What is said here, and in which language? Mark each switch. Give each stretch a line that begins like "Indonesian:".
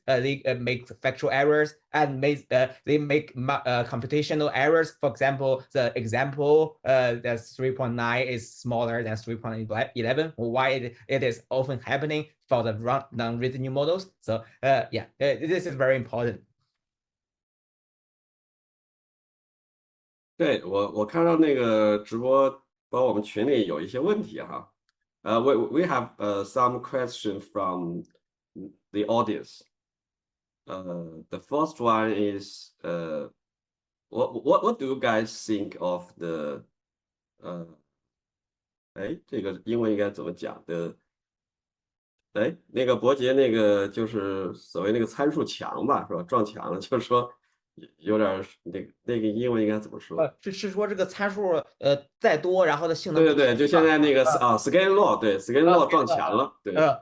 English: They make factual errors and they make computational errors. For example, the example that 3.9 is smaller than 3.11. Why it is often happening for the non-reasoning models. So yeah, this is very important.
Chinese: 对，我看到那个直播，包括我们群里有一些问题哈。
English: We have some questions from the audience. The first one is what do you guys think of the
Chinese: 这个英文应该怎么讲的？那个伯杰那个就是所谓那个参数墙吧，是吧？撞墙了，就是说有点那个英文应该怎么说？是说这个参数再多，然后的性能对，就现在那个scaling law，对 scaling law 撞墙了，对。